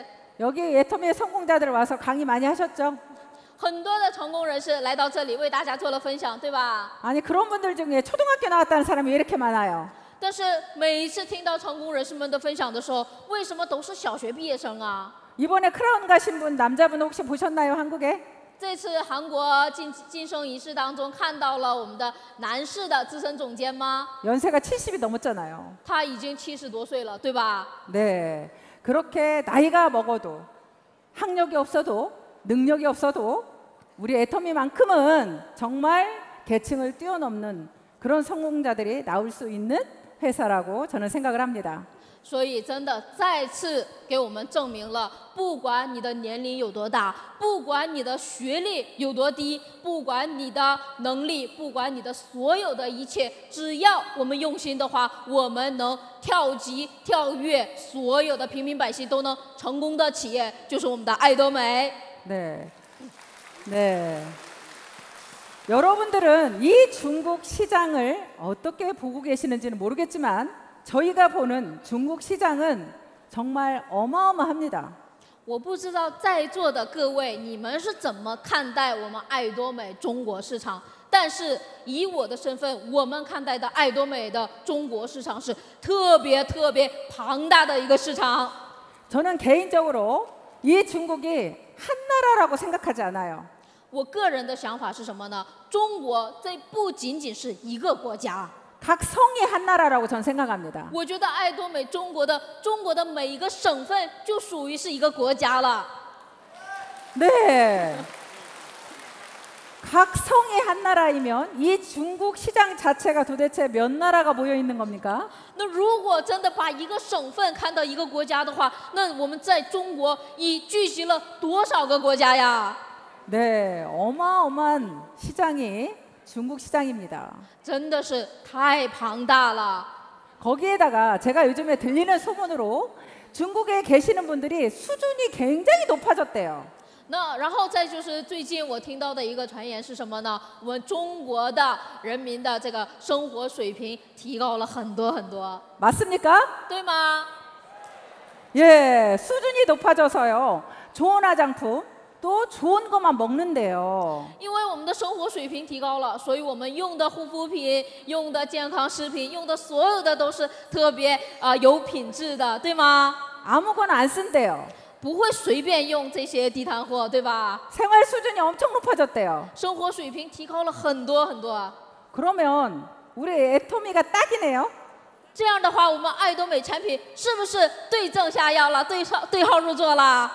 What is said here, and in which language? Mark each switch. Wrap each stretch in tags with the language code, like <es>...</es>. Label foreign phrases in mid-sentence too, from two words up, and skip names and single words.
<ko>여기 애터미의 성공자들 와서 강의 많이 하셨죠?</ko> <zh>很多的成功人士来到这里为大家做了分享，对吧？</zh> <ko>아니 그런 분들 중에 초등학교 나왔다는 사람이 왜 이렇게 많아요?</ko> <zh>但是每一次听到成功人士们的分享的时候，为什么都是小学毕业生啊？</zh> <ko>이번에 크라운 가신 분 남자분 혹시 보셨나요 한국에?</ko> <zh>这次韩国晋升仪式当中看到了我们的男士的资深总监吗？</zh> <ko>연세가 70이 넘었잖아요.</ko> <zh>他已经70多岁了，对吧？</zh> <ko>네, 그렇게 나이가 먹어도 학력이 없어도 능력이 없어도 우리 애터미만큼은 정말 계층을 뛰어넘는 그런 성공자들이 나올 수 있는 회사라고 저는 생각을 합니다.</ko> <zh>所以真的再次给我们证明了，不管你的年龄有多大，不管你的学历有多低，不管你的能力，不管你的所有的一切，只要我们用心的话，我们能跳级跳跃所有的平民百姓都能成功的企业，就是我们的爱多美。</zh> <ko>네, 네. 여러분들은 이 중국 시장을 어떻게 보고 계시는지는 모르겠지만 저희가 보는 중국 시장은 정말 어마어마합니다.</ko> <zh>我不知道在座的各位你们是怎么看待我们爱多美中国市场，但是以我的身份，我们看待的爱多美的中国市场是特别庞大的一个市场。</zh> <ko>저는 개인적으로 이 중국이 한 나라라고 생각하지 않아요.</ko> <zh>我个人的想法是什么呢？中国这不仅仅是一个国家。</zh> <ko>각 성이 한 나라라고 전 생각합니다.</ko> <zh>我觉得爱多美中国的每一个省份就属于是一个国家了。</zh> <ko>네. 각 성이 한 나라이면 이 중국 시장 자체가 도대체 몇 나라가 모여 있는 겁니까?</ko> <zh>那如果真的把一个省份看到一个国家的话，那我们在中国已聚集了多少个国家呀？</zh> <ko>네, 어마어마한 시장이 중국 시장입니다.</ko> <zh>真的是太庞大了。</zh> <ko>거기에다가 제가 요즘에 들리는 소문으로 중국에 계시는 분들이 수준이 굉장히 높아졌대요.</ko> <zh>那然后再就是最近我听到的一个传言是什么呢？我们中国的人民的这个生活水平提高了很多很多，</zh> <ko>맞습니까?</ko> <zh>对吗？</zh> <ko>예, 수준이 높아져서요. 좋은 화장품, 또 좋은 것만 먹는데요.</ko> <zh>因为我们的生活水平提高了，所以我们用的护肤品、用的健康食品、用的所有的都是特别有品质的，对吗？</zh> <ko>아무거나 안 쓴대요.</ko> <zh>不会随便用这些地摊货，对吧？</zh> <ko>생활 수준이 엄청 높아졌대요.</ko> <zh>生活水平提高了很多很多。</zh> <ko>그러면 우리 애터미가 딱이네요.</ko> <zh>这样的话，我们爱多美产品是不是对症下药了，对号入座了？</zh>